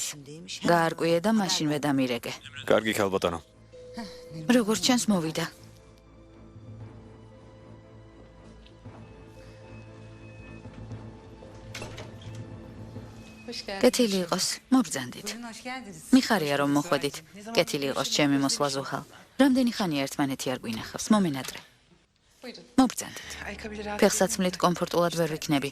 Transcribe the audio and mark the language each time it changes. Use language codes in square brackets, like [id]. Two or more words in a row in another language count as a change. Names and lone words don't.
[ka] გაარკვიე და მაშინვე დამირეკე. კარგი ქალბატონო. როგორც ჩანს მოვიდა. კეთილი იყოს, მობრძანდით. [tr] Buyurun, hoş geldiniz. [ka] მიხარია რომ მოხვედით. კეთილი იყოს ჩემი მოსვლა ზუხალ. რამდენი ხანია ერთმანეთი არ გვინახავს, მომენატრე. მობრძანდით. [tr] Ayakkabıları rahat. [ka] ფეხსაცმლით კომფორტულად ვერ ვიქნები.